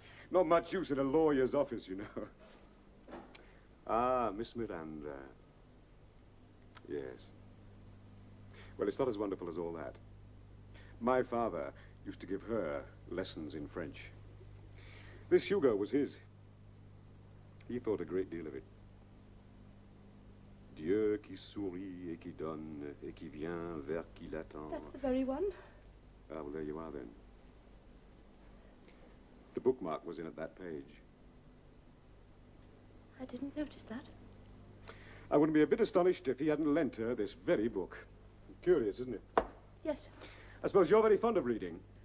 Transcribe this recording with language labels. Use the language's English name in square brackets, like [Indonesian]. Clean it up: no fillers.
[English] Not much use in a lawyer's office, you know. Ah, Miss Miranda. Yes. Well, it's not as wonderful as all that. My father used to give her lessons in French. This Hugo was his. He thought a great deal of it. [French] Dieu qui sourit et qui donne et qui vient vers qui l'attend. [English] That's the very one. Ah, well, there you are then. The bookmark was in at that page. I didn't notice that. I wouldn't be a bit astonished if he hadn't lent her this very book. Curious, isn't it? Yes. I suppose you're very fond of reading.